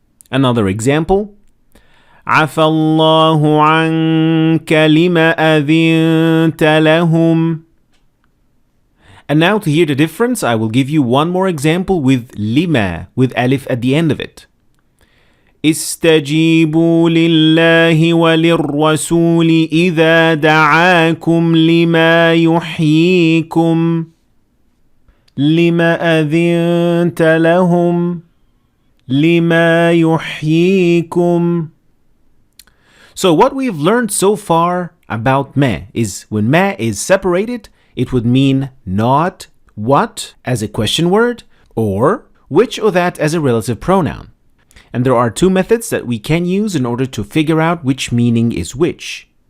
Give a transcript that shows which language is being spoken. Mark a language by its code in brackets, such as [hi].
[en] Another example. [ar] عَفَى اللَّهُ عَنْكَ لِمَ أَذِنْتَ لَهُمْ. [en] And now to hear the difference, I will give you one more example with lima, with alif at the end of it. [ar] استجيبوا لله وللرسول إذا دعاكم لما يحييكم لما أذنت لهم لما يحييكم. [en] So what we've learned so far about ma is when ma is separated, it would mean not, what as a question word, or which or that as a relative pronoun. And there are two methods that we can use in order to figure out which meaning is which.